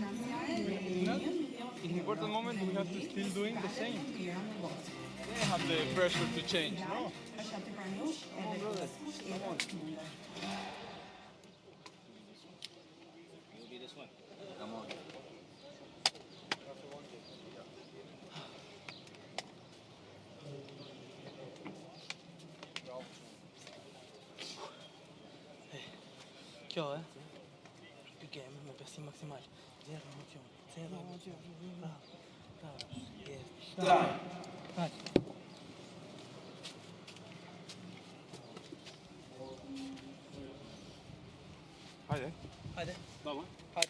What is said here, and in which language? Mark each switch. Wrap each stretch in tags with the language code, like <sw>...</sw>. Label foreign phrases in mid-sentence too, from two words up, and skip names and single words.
<en>In important moment, we have to still doing the same. They have the pressure to change. No. Come on, brother. Come on. You'll be this one. Come on.</en> <sq>Kjo, Pique, me pesi maksimal. Zero emocion. Zero emocion.</sq> <tr>Hadi. Haydi. Hadi. Tamam. Hadi.</tr>